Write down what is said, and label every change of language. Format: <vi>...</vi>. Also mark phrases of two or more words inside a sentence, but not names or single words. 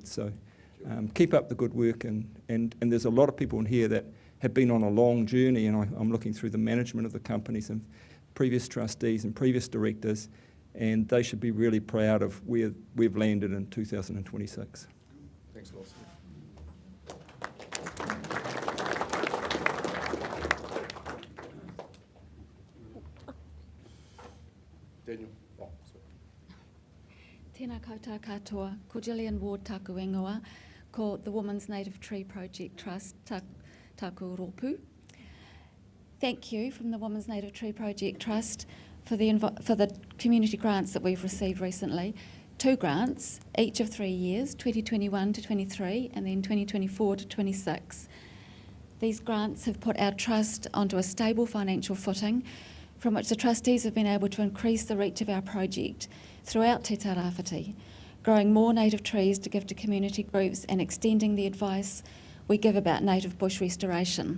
<en>So keep up the good work, and there's a lot of people in here that have been on a long journey, and I'm looking through the management of the companies and previous trustees and previous directors, and they should be really proud of where we've landed in 2026. Thanks, Lawson. Daniel. Oh, sorry.</en> <mi>Tēnā koutou katoa, ko Gillian Ward taku ingoa, ko the Women's Native Tree Project Trust taku ropu.</mi> <en>Thank you from the Women's Native Tree Project Trust for the community grants that we've received recently. 2 grants, each of 3 years, 2021 to 23 and then 2024 to 26. These grants have put our trust onto a stable financial footing from which the trustees have been able to increase the reach of our project throughout Te Tairāwhiti, growing more native trees to give to community groups and extending the advice we give about native bush restoration.</en>